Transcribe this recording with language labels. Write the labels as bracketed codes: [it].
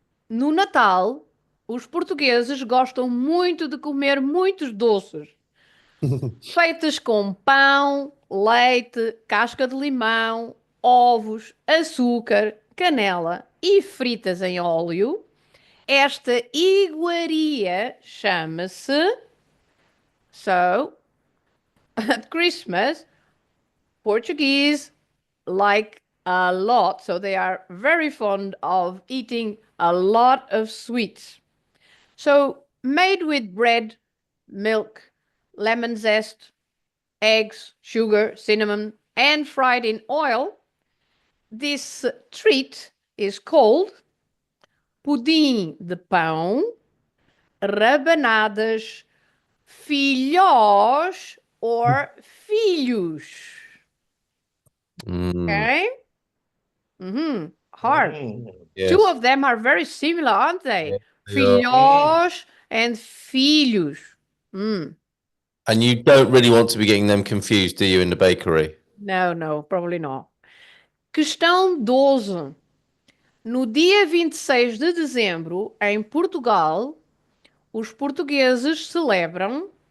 [pt] No Natal, os portugueses gostam muito de comer muitos doces, feitos com pão, leite, casca de limão, ovos, açúcar, canela e fritas em óleo. Esta iguaria chama-se. [en] So, at Christmas, Portuguese like a lot. So they are very fond of eating a lot of sweets. So, made with bread, milk, lemon zest, eggs, sugar, cinnamon, and fried in oil, this treat is called pudim de pão, rabanadas, filhós, or filhos. Okay? Hard. Yes. Two of them are very similar, aren't they? Filhós and filhos. And you don't really want to be getting them confused, do you, in the bakery? No, probably not. [pt] Questão 12. No dia 26 de dezembro, em Portugal, os portugueses celebram.